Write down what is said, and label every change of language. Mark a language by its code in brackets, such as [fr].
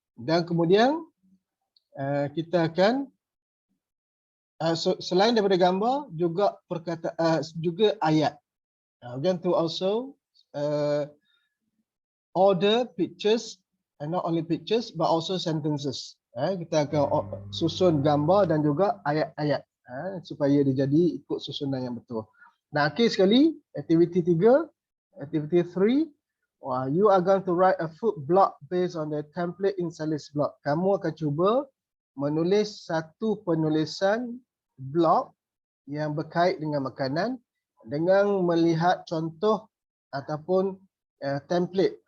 [ms] Dan kemudian kita akan selain daripada gambar juga juga ayat. [en] We're going to also order pictures, and not only pictures but also sentences. [ms] Kita akan susun gambar dan juga ayat-ayat supaya dia jadi ikut susunan yang betul. Nah, akhir sekali, aktiviti 3, [en] aktiviti 3, you are going to write a food blog based on the template in Sally's blog. [ms] Kamu akan cuba menulis satu penulisan blog yang berkait dengan makanan dengan melihat contoh ataupun template.